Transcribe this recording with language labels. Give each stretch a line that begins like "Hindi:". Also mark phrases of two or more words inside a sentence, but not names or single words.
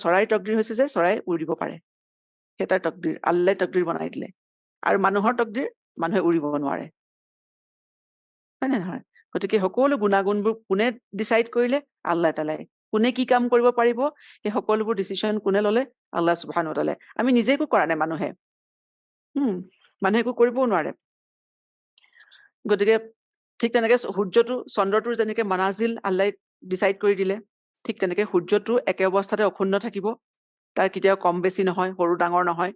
Assamese: চৰাইৰ তকদিৰ হৈছে যে চৰাই উৰিব পাৰে, সেই তাৰ তকদিৰ আল্লাহ তকদিৰ বনাই দিলে। আৰু মানুহৰ তকদিৰ, মানুহে উৰিব নোৱাৰে, হয় নে নহয়? গতিকে সকলো গুণাগুণবোৰ কোনে ডিচাইড কৰিলে? আল্লাহ তালাই। কোনে কি কাম কৰিব পাৰিব, সেই সকলোবোৰ ডিচিশ্যন কোনে ললে?
Arabic: الله سبحانه وتعالى.
Assamese: আমি নিজে একো কৰা নাই, মানুহে একো কৰিবও নোৱাৰে। গতিকে ঠিক তেনেকে চন্দ্ৰটোৰ যেনেকে মানাজিল আল্লাহ ডিচাইড কৰি দিলে, ঠিক তেনেকে সূৰ্যটো একে অৱস্থাতে অক্ষুণ্ণ থাকিব, তাৰ কেতিয়াও কম বেছি নহয়, সৰু ডাঙৰ নহয়।